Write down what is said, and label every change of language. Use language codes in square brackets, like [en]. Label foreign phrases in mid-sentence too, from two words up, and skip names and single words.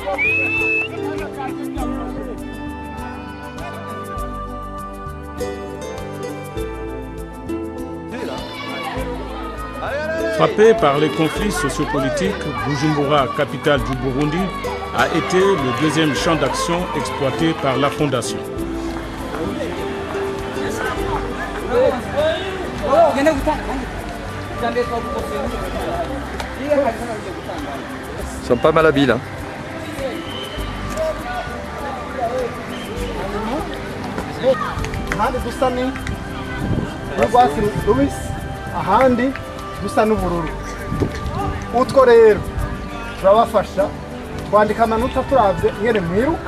[fr] Frappé par les conflits sociopolitiques, Bujumbura, capitale du Burundi, a été le deuxième champ d'action exploité par la Fondation. Ils sont pas mal habiles. Hein. [rn] dusa n'ubururu utwo rero turabafasha twandika amanota turavye nyene mwiruka.